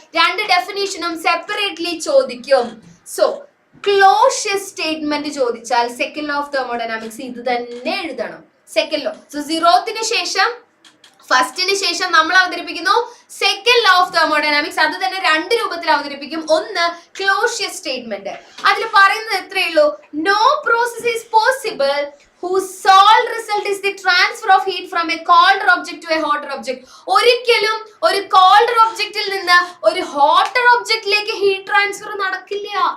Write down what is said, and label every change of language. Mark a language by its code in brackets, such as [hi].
[ml] 2 ഡെഫിനിഷനും separately ചോദിക്കും. So Clausius statement ചോദിച്ചാൽ second law of thermodynamics ഇത് തന്നെ എഴുതണം. Second law. സോ 0ത്തിന് ശേഷം ഫസ്റ്റിന് ശേഷം നമ്മൾ അവതരിപ്പിക്കുന്നു സെക്കൻഡ് ലോ ഓഫ് തെർമോഡൈനാമിക്സ്. അത് തന്നെ 2 രൂപത്തിൽ അവതരിപ്പിക്കും. ഒന്ന് ക്ലോഷ്യസ് സ്റ്റേറ്റ്മെന്റ്. അതിൽ പറയുന്നത് എത്രയേ ഉള്ളൂ, [en] No process is possible whose sole result is the transfer of heat from a colder object to a hotter object. [ml] ഒരിക്കലും ഒരു കോൾഡർ ഒബ്ജക്റ്റിൽ നിന്ന് ഒരു ഹോട്ടർ ഒബ്ജക്റ്റിലേക്ക് ഹീറ്റ് ട്രാൻസ്ഫർ നടക്കില്ല.